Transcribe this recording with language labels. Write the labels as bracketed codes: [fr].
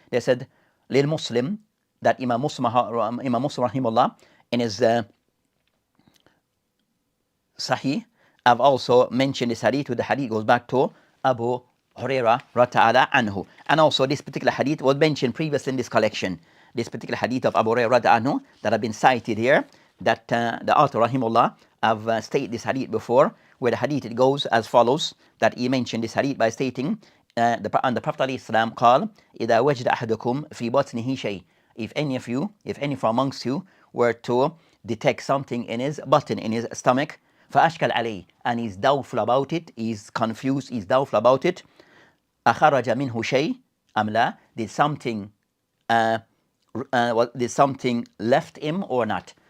[en] They said, Lil Muslim, that Imam Muslim rahimahullah, in his Sahih, I've also mentioned this hadith, with the hadith goes back to Abu Hurairah radhiyallahu anhu. And also this particular hadith was mentioned previously in this collection. This particular hadith of Abu Hurairah radhiyallahu anhu that have been cited here, that the author rahimahullah have stated this hadith before, where the hadith it goes as follows, that he mentioned this hadith by stating the Prophet [ar] ﷺ قال إذا وجد أحدكم في بطنه شيء. [en] If any from amongst you were to detect something in his button, in his stomach, [ar] فأشكل عليه, [en] and he's doubtful about it, he's confused, he's doubtful about it, [ar] أخرج منه شيء أم لا, [en] did something left him or not?